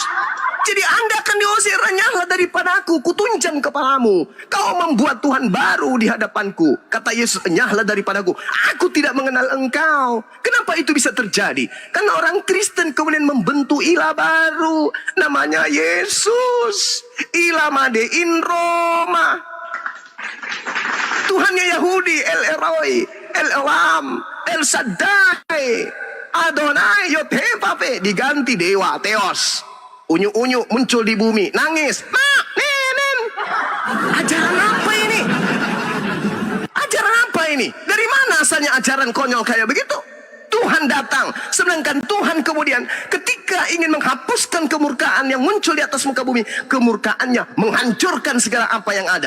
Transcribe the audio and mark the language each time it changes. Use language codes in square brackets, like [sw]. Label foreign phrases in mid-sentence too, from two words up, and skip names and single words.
[id] Jadi Anda akan diusir, nyahlah daripada aku, kutunjang kepalamu. Kau membuat Tuhan baru di hadapanku. Kata Yesus, nyahlah daripadaku, aku tidak mengenal engkau. Kenapa itu bisa terjadi? Karena orang Kristen kemudian membentuk ilah baru, namanya Yesus. Ilah [en] made in [id] Roma. Tuhannya Yahudi, El Eloi, El Elam, El Shaddai, Adonai, Yod-Heh-Vav-He, diganti dewa, Theos. Unyu-unyu muncul di bumi, nangis. Nenen. Ajaran apa ini? Ajaran apa ini? Dari mana asalnya ajaran konyol kayak begitu? Tuhan datang, sedangkan Tuhan kemudian ketika ingin menghapuskan kemurkaan yang muncul di atas muka bumi, kemurkaannya menghancurkan segala apa yang ada.